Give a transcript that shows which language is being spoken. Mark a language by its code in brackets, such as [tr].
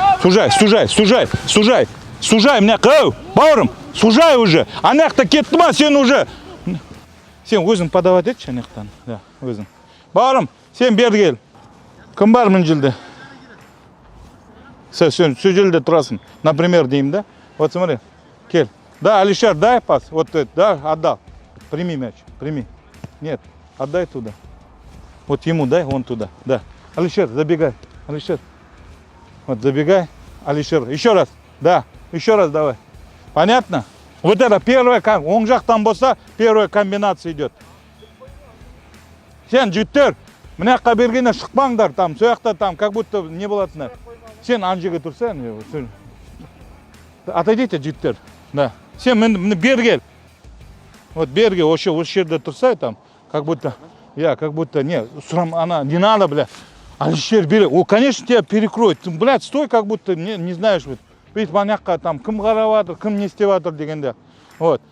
[ru] Сужай, меня, бауырым, сужай уже. [kk] Ана жақта кетті ма, сен уже. Сен өзің подавать етші, ана жақтан. Да, өзің. Бауырым, сен бер кел. Кім бар мына жерде? Сен сол жерде тұрасың. Например, деймін, да? [ru] Вот смотри, [kk] кел. [ru] Да, Алишер, дай пас. Вот это, да, отдал. Прими мяч, прими. Нет, отдай туда. Вот ему дай, он туда. Да. Алишер, забегай. Алишер. Вот забегай. Алишер. Еще раз. Да. Еще раз давай. Понятно? Вот это первая, [kk] оң жақтан болса, [ru] первая комбинация идет. [kk] Сен жүйттер, мына жаққа бергенде шықпаңдар, там, сол жақта там, [ru] как будто [kk] не болатындар. Сен ана жерге тұрсаң, отойдите жүйттер. Да. Сен мені бер кел. [ru] Вот [kk] бер кел, осы жерде тұрсай [ru] там, как будто, не, она, не надо, бля. Алишер, бери. О, конечно, тебя перекроет. Ты, блядь, стой, как будто не знаешь, вот. Видишь, [kk] маньякка там, кім қараватыр, кім не істеватыр дегенде. Вот.